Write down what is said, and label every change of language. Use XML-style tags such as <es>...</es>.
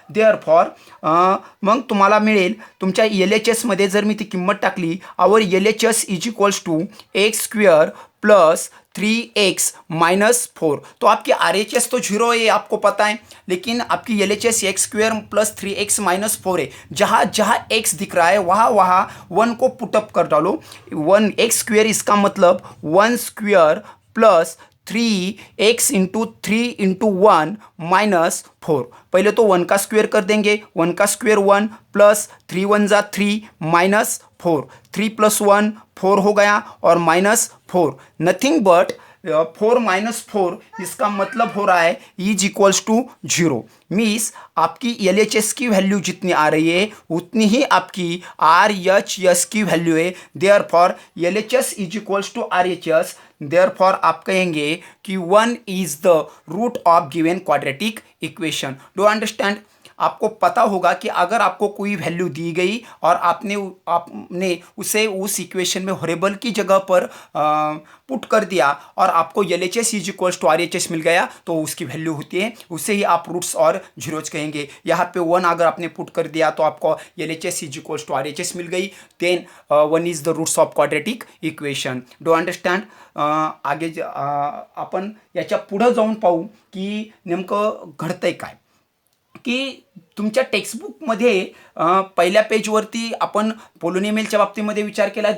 <mr>Therefore मग तुम्हाला मिळेल तुमच्या LHSमध्ये जर मी ती किंमत टाकली,</mr> <en>Our LHS is equals to x square plus 3x minus 4.</en> <hi>तो आपकी RHS तो 0 है, आपको पता है, लेकिन आपकी LHS x square plus 3x minus 4 है. जहाँ जहाँ x दिख रहा है वहाँ वहाँ 1 को पुटअप कर डालो. 1 एक्स स्क्वेयर इसका मतलब 1 square plus 3x into 3 into 1 minus 4. पहले तो 1 का स्क्वेयर कर देंगे, 1 का स्क्वेयर 1 प्लस 3 1 जा 3 माइनस 4, 3 प्लस 1 4 हो गया और माइनस 4, नथिंग बट 4 माइनस 4 इसका मतलब हो रहा है इज इक्वल्स टू 0. मीन्स आपकी LHS की वैल्यू जितनी आ रही है उतनी ही आपकी RHS की वैल्यू है.</hi> <en>Therefore LHS is equals to RHS. Therefore</en> <hi>आप कहेंगे कि</hi> <en>1 is the root of given quadratic equation. Do understand.</en> <hi>आपको पता होगा कि अगर आपको कोई वैल्यू दी गई और आपने उसे उस इक्वेशन में हॉरिबल की जगह पर पुट कर दिया और आपको LHS is equals to RHS मिल गया तो उसकी वैल्यू होती है, उसे ही आप रूट्स और जीरोज कहेंगे. यहाँ पे 1 अगर आपने पुट कर दिया तो आपको LHS is equals to RHS मिल गई.</hi> <en>Then 1 is the roots of quadratic equation. Do understand.</en> <mr>आगे आपण याच्या पुढं जाऊन पाहू की नेमकं घडतंय काय. की तुमच्या टेक्स्टबुकमध्ये पहिल्या पेजवरती आपण पोलिनोमियलच्या बाबतीमध्ये विचार केला आहे.</mr>